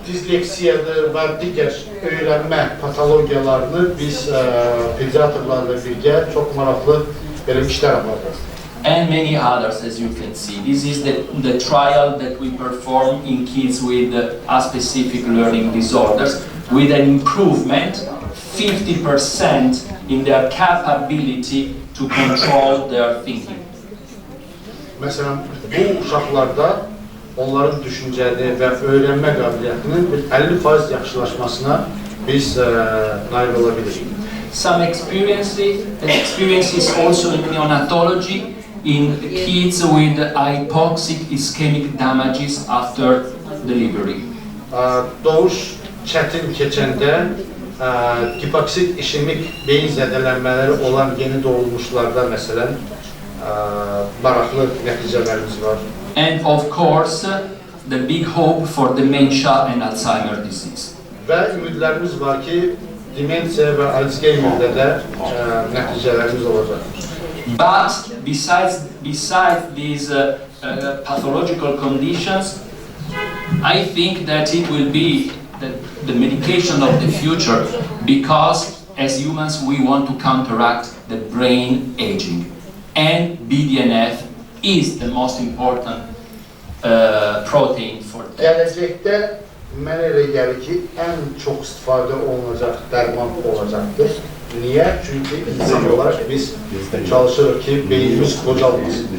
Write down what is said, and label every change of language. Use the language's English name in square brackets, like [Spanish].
[Azerbaijani] Disleksiyadır və digər öyrənmə patologiyalarını biz pediatrlarla birgə çox maraqlı belə işlər aparırıq. [English] And many others, as you can see. This is the trial that we perform in kids with specific learning disorders, with an improvement 50% in their capability to control their thinking. [Azerbaijani] Məsələn, bu uşaqlarda onların düşüncəli və öyrənmə qabiliyyətinin 50% yaxşılaşmasına biz nail ola bilirik. [English] Some experiences also in neonatology in kids with hypoxic ischemic damages after delivery. [Azerbaijani] Doğuş çətin keçəndə hipoksik işemik beyin zədələnmələri olan yeni doğulmuşlarda məsələn maraqlı nəticələrimiz var. [English] And of course, the big hope for dementia and Alzheimer disease. [Azerbaijani] Və ümidlərimiz var ki, demensiya və Alzheimer'də də nəticələrimiz olacaq. [English] But besides these pathological conditions, I think that it will be the medication of the future, because as humans we want to counteract the brain aging, and BDNF is the most important protein for that. [Azerbaijani] Gələcəkdə mənə elə gəlir ki, ən çox istifadə olunacaq dərman olacaqdır. Niyə? Çünki insan olaraq biz çalışırıq ki, beynimiz qocalmasın.